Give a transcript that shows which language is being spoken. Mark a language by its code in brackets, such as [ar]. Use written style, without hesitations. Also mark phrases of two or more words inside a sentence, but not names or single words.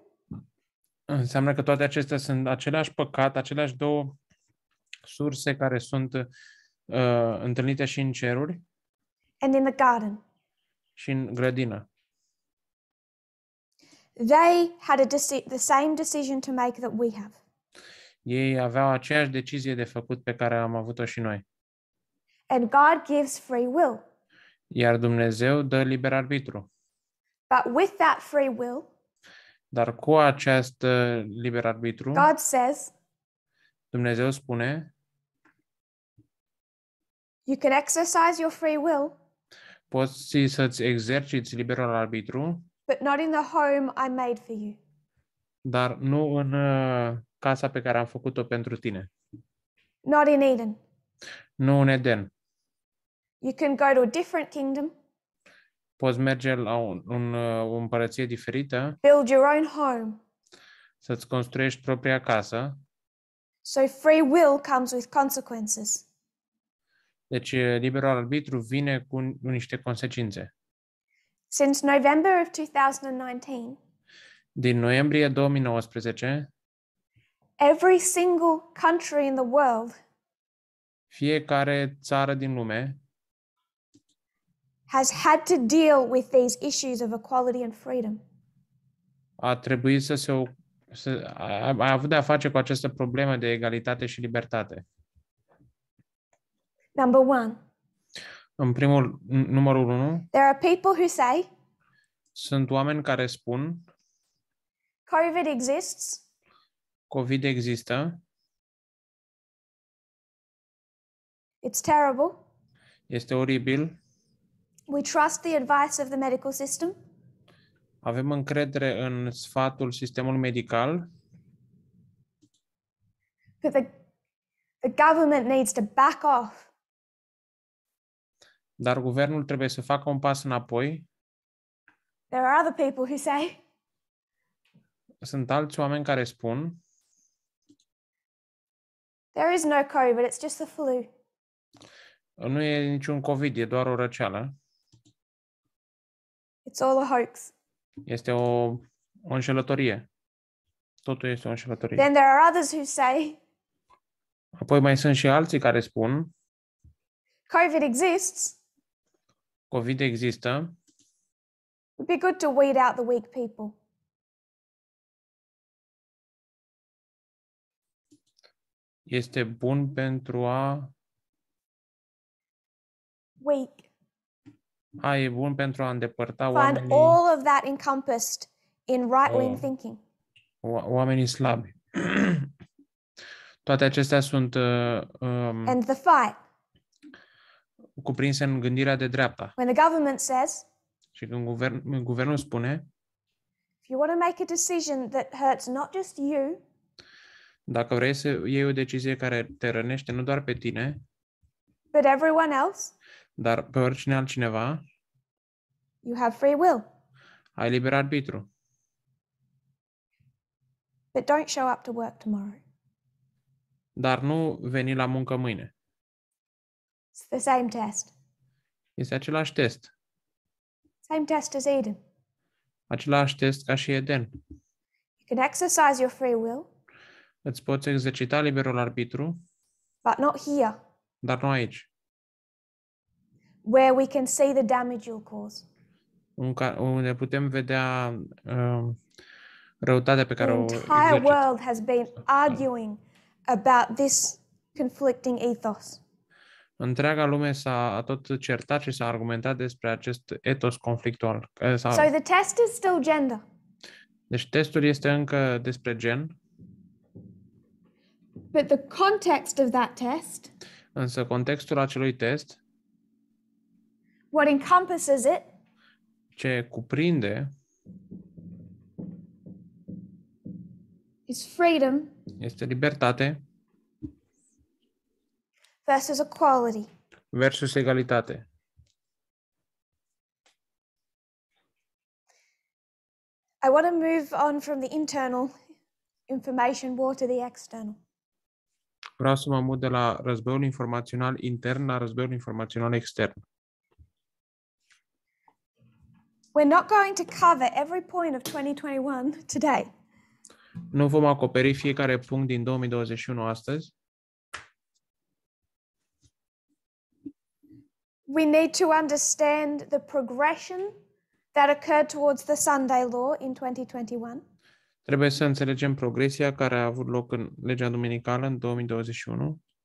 [ro] înseamnă că toate acestea sunt același păcat, aceleași două surse care sunt întâlnite și în ceruri [en] and in the garden. [ro] și în grădină. [en] They had the same decision to make that we have. [ro] Ei aveau aceeași decizie de făcut pe care am avut-o și noi. [en] And God gives free will. [ro] Iar Dumnezeu dă liber arbitru. [en] But with that free will, [ro] Dar cu acest liber arbitru, [en] God says, [ro] Dumnezeu spune, [en] you can exercise your free will, [ro] poți să-ți exerciți liberul arbitru, [en] but not in the home I made for you. [ro] dar nu în casa pe care am făcut-o pentru tine. [en] Not in Eden. [ro] Nu în Eden. [en] You can go to a different kingdom, [ro] Poți merge la o împărăție diferită, [en] build your own home. [ro] să-ți construiești propria casă. [en] So free will comes with consequences. [ro] Deci liberul arbitru vine cu niște consecințe. [en] Since November of 2019, [ro] Din noiembrie 2019, [en] every single country in the world [ro] fiecare țară din lume [en] has had to deal with these issues of equality and freedom. [ro] a trebuit a avut de-a face cu această problemă de egalitate și libertate. [en] Number one, [ro] Numărul 1, [en] there are people who say [ro] sunt oameni care spun [en] COVID exists, [ro] COVID există, [en] it's terrible, [ro] este oribil, [en] we trust the advice of the medical system, [ro] avem încredere în sfatul sistemului medical, [en] but the government needs to back off. [ro] dar guvernul trebuie să facă un pas înapoi. [en] There are other people who say [ro] Sunt alți oameni care spun [en] there is no COVID, it's just the flu. [ro] nu e niciun COVID, e doar o răceală. [en] It's all a hoax. [ro] Este o înșelătorie. Totul este o înșelătorie. [en] Then there are others who say [ro] Apoi mai sunt și alții care spun [en] COVID exists. [ro] COVID există, [en] It would be good to weed out the weak people. [ro] este bun pentru e bun pentru a îndepărta [en] Find all of that encompassed in right-wing thinking. [ro] oamenii slabi. Toate acestea sunt [en] And the fight. [ro] cuprinse în gândirea de dreapta. [en] When the government says, [ro] Și când guvernul spune, [en] if you want to make a decision that hurts not just you, [ro] dacă vrei să iei o decizie care te rănește nu doar pe tine, [en] but everyone else, [ro] dar pe oricine altcineva, [en] you have free will. [ro] ai liber arbitru. [en] But don't show up to work tomorrow. [ro] Dar nu veni la muncă mâine. [en] It's the same test. [ro] Este același test. [en] Same test as Eden. [ro] Același test ca și Eden. [en] You can exercise your free will, [ro] Îți poți exercita liberul arbitru, [en] but not here, [ro] dar nu aici. [en] where we can see the damage you'll cause. [ro] Unde putem vedea răutatea pe care [en] The [ro] o [en] entire [ro] exercită. [en] world has been arguing about this conflicting ethos. [ro] Întreaga lume s-a tot certat și s-a argumentat despre acest etos conflictual. [en] So the test is still gender. [ro] Deci testul este încă despre gen, [en] But the context of that test, [ro] însă contextul acelui test, [en] what encompasses it, [ro] ce cuprinde, [en] is freedom [ro] este libertate [en] versus equality. [ro] versus egalitate. [en] I want to move on from the internal information war to the external. [ro] Vreau să mă mut de la războiul informațional intern la războiul informațional extern. [en] We're not going to cover every point of 2021 today. [ro] Nu vom acoperi fiecare punct din 2021 astăzi. [en] We need to understand the progression that occurred towards the Sunday law in 2021. [ro] Trebuie să înțelegem progresia care a avut loc în legea duminicală în 2021.